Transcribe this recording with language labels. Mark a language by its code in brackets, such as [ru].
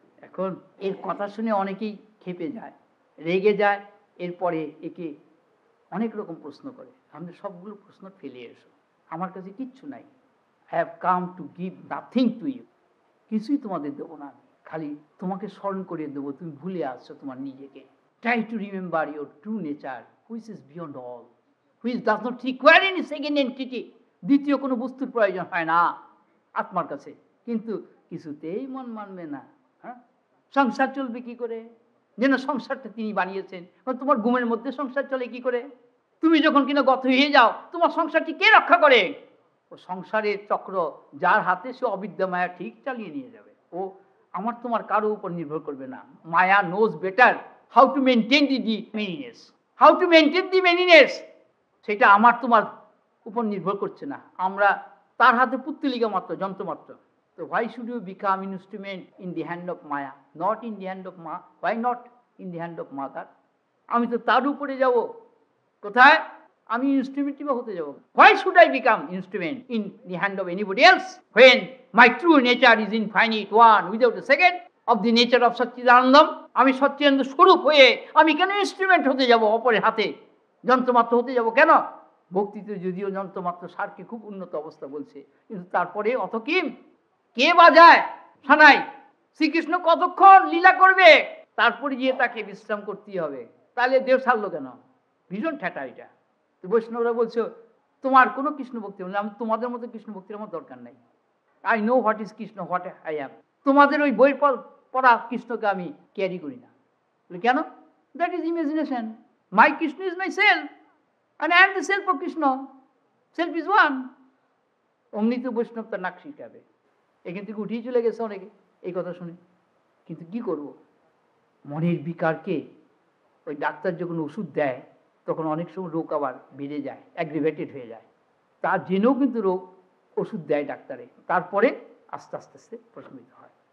[bn] এখন এর কথা শুনে অনেকেই ক্ষেপে যায়, রেগে যায়, এরপরে একে অনেক রকম প্রশ্ন করে। আমি সবগুলো প্রশ্ন ফেলে এসো, আমার কাছে কিচ্ছু নাই, [en] I have come to give nothing to you, [bn] কিছুই তোমাদের দেবো না, খালি তোমাকে স্মরণ করিয়ে দেবো, তুমি ভুলে আসছো তোমার নিজেকে। [en] Try to remember your true nature, which is beyond all, which does not require any second entity, [bn] দ্বিতীয় কোনো বস্তুর প্রয়োজন হয় না আত্মার কাছে। কিন্তু কিছুতেই মন মানবে না। হ্যাঁ, সংসার চলবে কি করে? যেন সংসারটা তিনি বানিয়েছেন, তোমার ঘুমের মধ্যে সংসার চলে কি করে? তুমি যখন কিনা গত হয়ে যাও, তোমার সংসারটি কে রক্ষা করে? ও সংসারের চক্র যার হাতে, সে অবিদ্যা মায়া ঠিক চালিয়ে নিয়ে যাবে। ও আমার তোমার কারো উপর নির্ভর করবে না। [en] Maya knows better how to maintain the manyness, how to maintain the manyness, [bn] সেটা আমার তোমার উপর নির্ভর করছে না। আমরা তার হাতে পুত্তলিকা মাত্র, যন্ত্র মাত্র। [en] তো why should you become instrument in the hand of Maya, not in the hand of Ma? Why not in the hand of Mother? [bn] আমি তো তার উপরে যাব, কোথায়? আমি ইনস্ট্রুমেন্টই বা হতে যাব। [en] Why should I become instrument in the hand of anybody else when my true nature is infinite, one without a second of the nature of Satchidanandam? [bn] আমি সচ্চিদানন্দ স্বরূপ হয়ে আমি কেন ইনস্ট্রুমেন্ট হতে যাব, অপরের হাতে যন্ত্রমাত্র হতে যাব কেন? ভক্তিতে যদিও যন্ত্রমাত্র সারকে খুব উন্নত অবস্থা বলছে, কিন্তু তারপরে অত কিম কে বাজায় সানাই? শ্রীকৃষ্ণ কতক্ষণ লীলা করবে, তারপরে গিয়ে তাকে বিশ্রাম করতেই হবে। তাহলে দেহ ছাড়লো কেন? ভীষণ ঠেটা এটা। তো বৈষ্ণবরা বলছো তোমার কোনো কৃষ্ণ ভক্তি, বললাম তোমাদের মতো কৃষ্ণ ভক্তির আমার দরকার নাই। [en] I know what is Krishna, what I am. [bn] তোমাদের ওই বই পড়া কৃষ্ণকে আমি ক্যারি করি না। কেন? [en] That is imagination. My Krishna is my self and I am the self of Krishna. Self is one. [bn] অমনি তো বৈষ্ণব তার নাক শিখাবে। এখান থেকে উঠেই চলে গেছে অনেকে এই কথা শুনে। কিন্তু কি করব? মনের বিকারকে ওই ডাক্তার যখন ওষুধ দেয় তখন অনেক সময় রোগ আবার বেড়ে যায়, অ্যাগ্রিভেটেড হয়ে যায়। তার জেনেও কিন্তু রোগ ওষুধ দেয় ডাক্তারে, তারপরে আস্তে আস্তে আস্তে প্রশমিত হয়।